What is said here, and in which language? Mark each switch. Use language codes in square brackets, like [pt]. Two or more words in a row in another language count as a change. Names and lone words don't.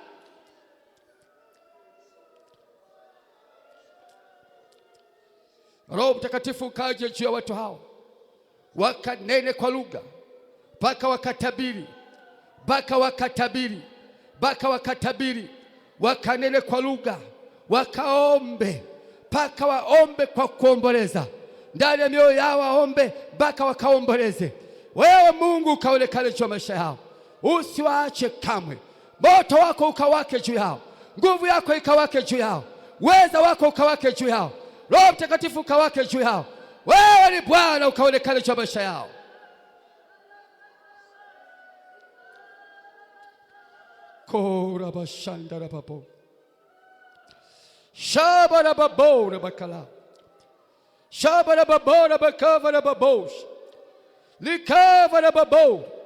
[sw] Roho Mtakatifu kaje juu ya watu hao, wakanene kwa lugha, mpaka wakatabiri, mpaka wakatabiri, mpaka wakatabiri, wakanene kwa lugha, wakaombe, mpaka waombe kwa kuomboleza ndani ya mioyo yao, waombe mpaka wakaomboleze. Wewe Mungu ukaonekane juu ya maisha yao, usiwaache kamwe. Moto wako ukawake juu yao, nguvu yako ikawake juu yao, uweza wako ukawake juu yao, Roho Mtakatifu ukawake juu yao. Wewe ni Bwana, ukaonekane juu ya maisha yao. Kora bashanda na babo shaba na babo na bakala shaba na babo na bakava na babosh likava na babo.